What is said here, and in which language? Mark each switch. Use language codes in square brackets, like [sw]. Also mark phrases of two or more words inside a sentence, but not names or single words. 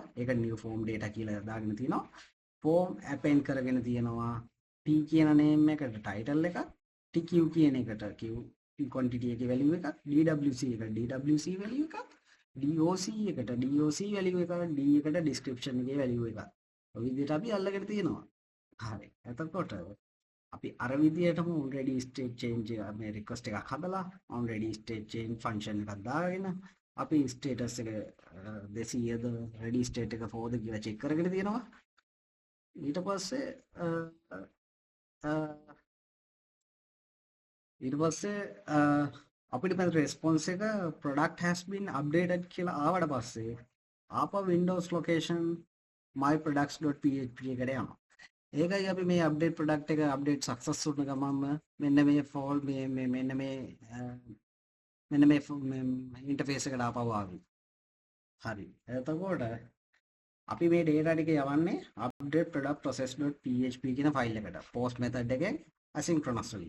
[si] ඒක [en] new form data [si] කියලා දාගෙන තියෙනවා. [en] form append [si] කරගෙන තියෙනවා t කියන name එකට title එකක්, tq කියන එකට [en] q quantity [si] එකේ value එකක්, dwc එකට [en] dwc value [si] එකක්, doc එකට [en] doc value [si] එකක්, d එකට description එකේ value එකක්. ඔය විදිහට අපි අල්ලගෙන තියෙනවා. හරි. එතකොට අපි අර විදිහටම [en] already state change [si] මේ request එකක් හදලා [en] already state change function [si] එකක් දාගෙන අපි status එක 200ද [en] ready state [si] එක 4ද කියලා check කරගෙන තියෙනවා. ඊට පස්සේ අපිට මේ response එක [en] product has been updated [si] කියලා ආවට පස්සේ ආපහු [en] windows location my products.php [si] එකට යනවා. ඒකයි අපි මේ [en] update product [si] එක [en] update success [si] වුණ ගමන්ම මෙන්න මේ ෆෝල් මෙන්න මේ ඉන්ටර්ෆේස් එකට ආපහු ආවි. හරි. එතකොට අපි මේ data ටික යවන්නේ [en] update product process.php [si] කියන ෆයිල් එකට [en] post method [si] එකෙන් asynchronously.